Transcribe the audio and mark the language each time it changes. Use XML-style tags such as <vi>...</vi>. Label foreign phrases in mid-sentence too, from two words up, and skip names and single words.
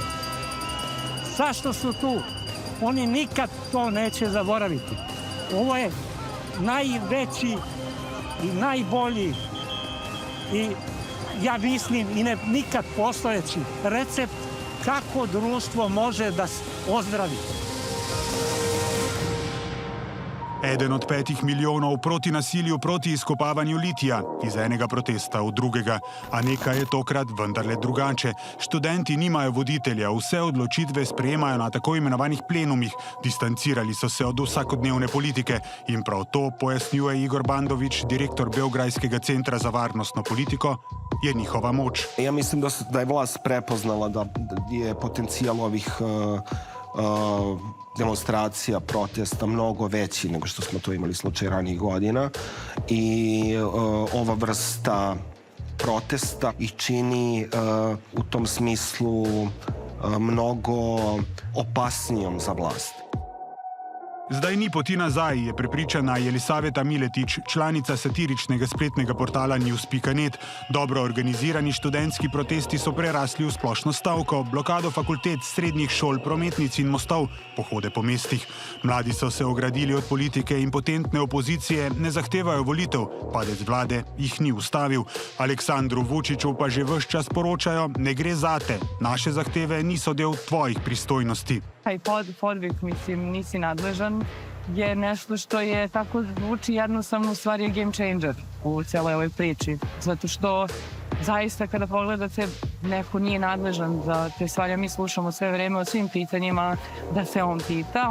<sr>Zašto su tu? Oni nikad to neće zaboraviti. Ovo je najveći i najbolji i ja mislim i nikad postojeći recept kako društvo može da ozdravi.</sr> <sl>Eden od 5 milijonov proti nasilju proti izkopavanju litija, iz enega protesta v drugega. A nekaj je tokrat vendarle drugače. Študenti nimajo voditelja, vse odločitve sprejemajo na tako imenovanih plenumih, distancirali so se od vsakodnevne politike in prav to, pojasnjuje Igor Bandović, direktor Beograjskega centra za varnostno politiko, je njihova moč.</sl> <sr>Ja mislim da je vlast prepoznala da je potencijal ovih demonstracija, protesta mnogo veći nego što smo to imali slučaj ranijih godina i ova vrsta protesta ih čini u tom smislu mnogo opasnijom za vlast.</sr> <sl>Zdaj ni poti nazaj, je prepričana Jelisaveta Miletić, članica satiričnega spletnega portala News.net. Dobro organizirani študentski protesti so prerasli v splošno stavko, blokado fakultet, srednjih šol, prometnic in mostov, pohode po mestih. Mladi so se ogradili od politike, impotentne opozicije ne zahtevajo volitev, padec vlade jih ni ustavil. Aleksandru Vučiću pa že ves čas poročajo, ne gre zate, naše zahteve niso del tvojih pristojnosti.</sl> <sr>Taj podvig, mislim, nisi nadležan, je nešto što je tako zvuči jednostavno u stvari je</sr> <en>game changer</en> <sr>u celoj ovoj priči. Zato što zaista kada pogledate neko nije nadležan za te stvari, mi slušamo sve vreme o svim pitanjima da se on pita,</sr>